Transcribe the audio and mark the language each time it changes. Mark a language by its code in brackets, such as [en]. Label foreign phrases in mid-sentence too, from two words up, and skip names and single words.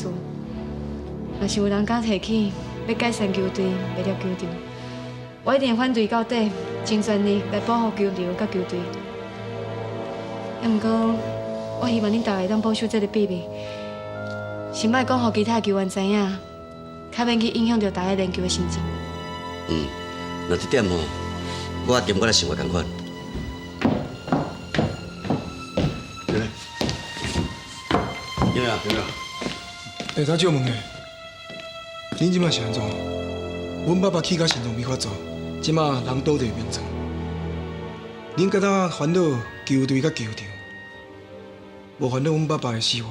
[nan] 若是有人敢提起要解散球队、卖掉球场，我一定会反对到底，尽全力来保护球场甲球队。也毋过，我希望恁大家会当保守这个秘密，先莫讲，互其他球员知影。较免去影响到大家练球的心情。那这点吼，我兼我咧想法同款。对咧，有没有？会当借问的，恁即摆是安怎？阮爸爸去甲心脏病发作，即摆人倒地病床。恁敢若烦恼球队甲球场，无烦恼阮爸爸的死活。